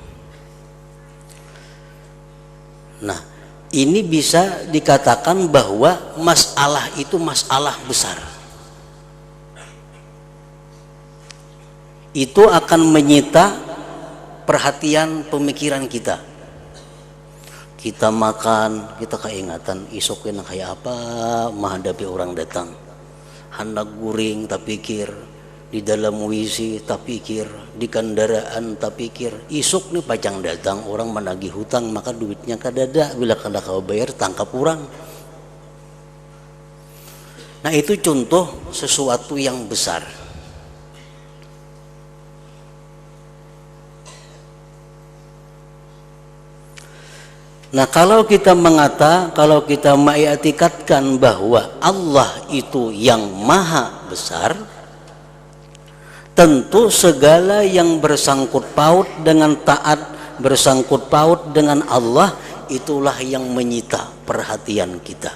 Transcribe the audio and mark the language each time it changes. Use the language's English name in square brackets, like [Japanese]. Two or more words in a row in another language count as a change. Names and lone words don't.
[Indonesian] Nah, ini bisa dikatakan bahwa masalah itu masalah besar. Itu akan menyita perhatian pemikiran kita. [Banjar] Kita makan, kita keingatan esok kena kayak apa menghadapi orang datang. Hendak guring tak pikir, di dalam WC tak pikir, di kendaraan tak pikir. Esok nih pajang datang orang menagih hutang, maka duitnya kadada, bila kada kau bayar tangkap orang. [Indonesian] Nah, itu contoh sesuatu yang besar. Nah, kalau kita mengiktikadkan bahwa Allah itu yang maha besar, tentu segala yang bersangkut paut dengan taat, bersangkut paut dengan Allah, itulah yang menyita perhatian kita.